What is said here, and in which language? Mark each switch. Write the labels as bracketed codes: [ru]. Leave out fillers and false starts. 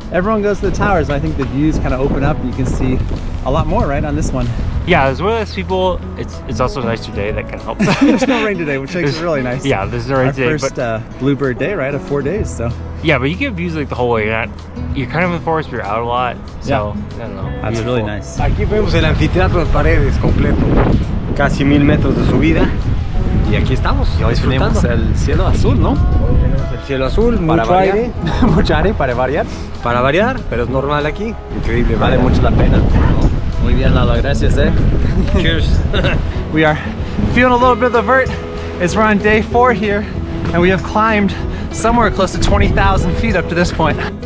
[en] Everyone goes to the towers, and I think the views kind of open up. You can see a lot more, right, on this one. Yeah, there's way less people. It's also a nicer day, that kind of helps. There's no rain today, which makes it really nice. Yeah, there's no rain today. Our first bluebird day, right, of 4 days, so. Yeah, but you get views like the whole way. You're kind of in the forest, but you're out a lot. So, I don't know. That's beautiful. really nice. [es] Aquí vemos el anfiteatro de Paredes completo, casi 1000 metros de subida. Y aquí estamos, Y hoy tenemos el cielo azul, ¿no? Hoy tenemos el cielo azul, mucho aire. Mucho aire para variar. Para variar, pero es normal aquí. Increíble. Vale mucho la pena. Muy bien, Lalo, gracias, [en] Cheers. We are feeling a little bit of the vert as we're on day 4 here, and we have climbed somewhere close to 20,000 feet up to this point.